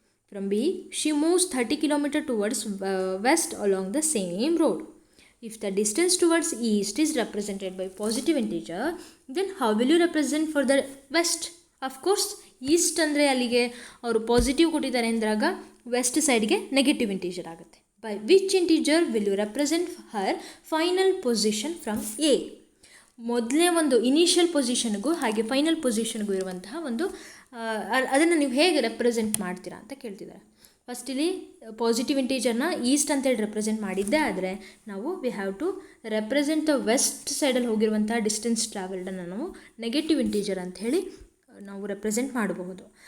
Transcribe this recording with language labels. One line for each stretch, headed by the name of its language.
English: From B, she moves 30 km towards west along the same road. If the distance towards east is represented by positive integer, then how will you represent for the west? Of course,
Kannada: east ಅಂದರೆ ಅಲ್ಲಿಗೆ ಅವರು positive ಕೊಟ್ಟಿದ್ದಾರೆ ಅಂದಾಗ West ಸೈಡ್ಗೆ negative integer ಆಗುತ್ತೆ.
English: By which integer will you represent her final position from A?
Kannada: ಮೊದಲನೇ ಒಂದು initial ಪೊಸಿಷನ್ಗೂ ಹಾಗೆ ಫೈನಲ್ ಪೊಸಿಷನ್ಗೂ ಇರುವಂತಹ ಒಂದು ಅದನ್ನು ನೀವು ಹೇಗೆ ರೆಪ್ರೆಸೆಂಟ್ ಮಾಡ್ತೀರಾ ಅಂತ ಕೇಳ್ತಿದ್ದಾರೆ. ಫಸ್ಟ್ ಇಲ್ಲಿ ಪಾಸಿಟಿವ್ ಇಂಟೀಜರ್ನ ಈಸ್ಟ್ ಅಂತೇಳಿ ರೆಪ್ರೆಸೆಂಟ್ ಮಾಡಿದ್ದೆ, ಆದರೆ ನಾವು
English: we have to represent the
Kannada: West ಸೈಡಲ್ಲಿ ಹೋಗಿರುವಂಥ ಡಿಸ್ಟೆನ್ಸ್ ಟ್ರಾವೆಲ್ಡನ್ನು ನಾವು ನೆಗೆಟಿವ್ ಇಂಟೀಜರ್ ಅಂತ ಹೇಳಿ ನಾವು ರೆಪ್ರೆಸೆಂಟ್ ಮಾಡಬಹುದು.